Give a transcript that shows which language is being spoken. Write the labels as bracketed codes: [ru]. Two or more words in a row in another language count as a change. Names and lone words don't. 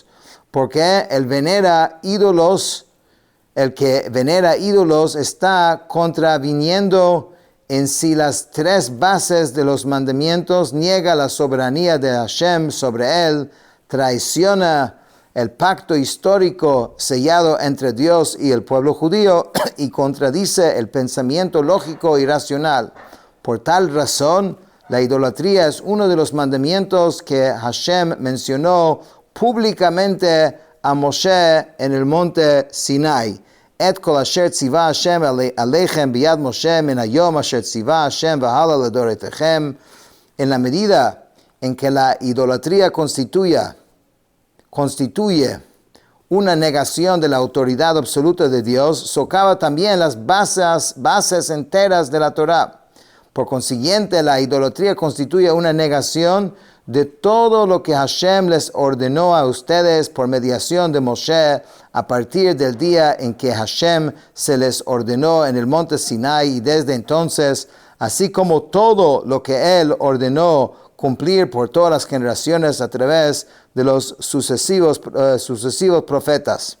[es] Porque el que venera ídolos está contraviniendo en sí las tres bases de los mandamientos, niega la soberanía de Hashem sobre él, traiciona el pacto histórico sellado entre Dios y el pueblo judío y contradice el pensamiento lógico y racional. Por tal razón, la idolatría es uno de los mandamientos que Hashem mencionó públicamente a Moshe en el monte Sinai. [he] את כל אשר צוה השם אליכם ביד משה מן היום אשר צוה השם והלאה לדרתיכם. [es] En la medida en que la idolatría constituye una negación de la autoridad absoluta de Dios, socava también las bases enteras de la Torah. Por consiguiente, la idolatría constituye una negación de todo lo que Hashem les ordenó a ustedes por mediación de Moshe a partir del día en que Hashem se les ordenó en el monte Sinai y desde entonces, así como todo lo que Él ordenó cumplir por todas las generaciones a través de los sucesivos profetas.